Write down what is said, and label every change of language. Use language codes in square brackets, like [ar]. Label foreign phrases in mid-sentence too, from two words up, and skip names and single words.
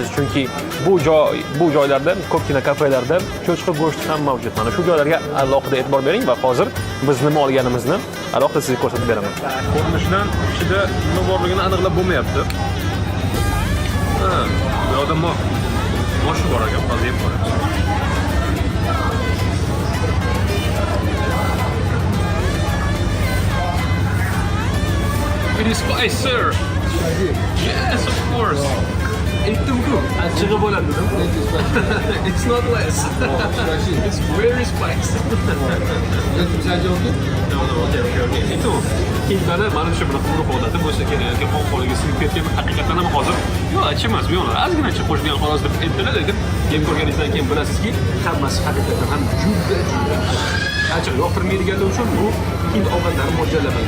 [uz] Chunki bu joylarda ko'pgina kafelarda cho'chqa go'shti ham mavjud. Mana shu joylarga alohida e'tibor bering va hozir biz nima olganimizni alohida sizga ko'rsatib beraman. Ko'rinishdan ichida nima borligini aniqlab bo'lmayapti. Bu yoqda moshi bor ekan, hozir yeb ko'ramiz. [en] It is spice, sir. Yes, of course. [uz] Aytdim-ku, achchig'i bo'ladi dedim. [en] It's not less. It's very spicy. No, okay. [uz] Itu hindlarda mana shu bunaqa urug' odati bo'lsa kerak, yoki qon qoliga singib ketgan haqiqatan ham hozir yo'q, achimas bu yo'q. Ozginacha qo'shgan xolos deb aytdilar, lekin yeb ko'rganingizdan keyin bilasizki, hammasi haqiqatan ham juda achchiq yoqtirmaydiganlar uchun bu hind ovqatlari mo'ljallanmagan.